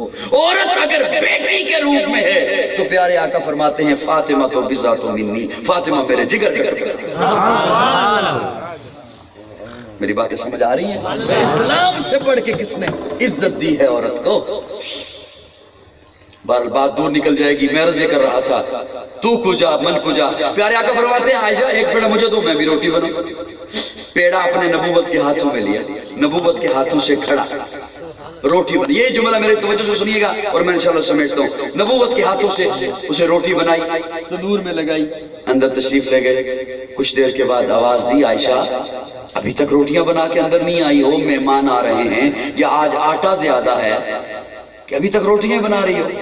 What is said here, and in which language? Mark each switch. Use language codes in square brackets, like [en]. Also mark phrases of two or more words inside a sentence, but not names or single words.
[ur] عورت اگر بیٹی کے روپ میں ہے تو پیارے آقا فرماتے ہیں فاطمہ تو [ar] بذات منی، [ur] فاطمہ میرے جگر کا ٹکڑا۔ میری باتیں سمجھ آ رہی ہیں؟ اسلام سے پڑھ کے کس نے عزت دی ہے عورت کو؟ بہرحال بات دور نکل جائے گی، میں عرض یہ کر رہا تھا [fa] تو کجا من کجا، [ur] پیارے آقا فرماتے ہیں عائشہ ایک پیڑا مجھے دو میں بھی روٹی بناؤں۔ پیڑا اپنے نبوت کے ہاتھوں میں لیا، نبوت کے ہاتھوں سے کھڑا، روٹی بنی. یہ جملہ میرے توجہ سے سنیےگا اور میں [ar] إن شاء الله [ur] سمیٹتا ہوں۔ نبوت کے ہاتھوں سے اسے روٹی بنائی، تندور میں لگائی، اندر تشریف لے گئے. کچھ دیر کے بعد آواز دی، عائشہ ابھی تک روٹیاں بنا کے اندر نہیں آئی ہو، مہمان آ رہے ہیں یا آج آٹا زیادہ ہے کہ ابھی تک روٹیاں بنا رہی ہو?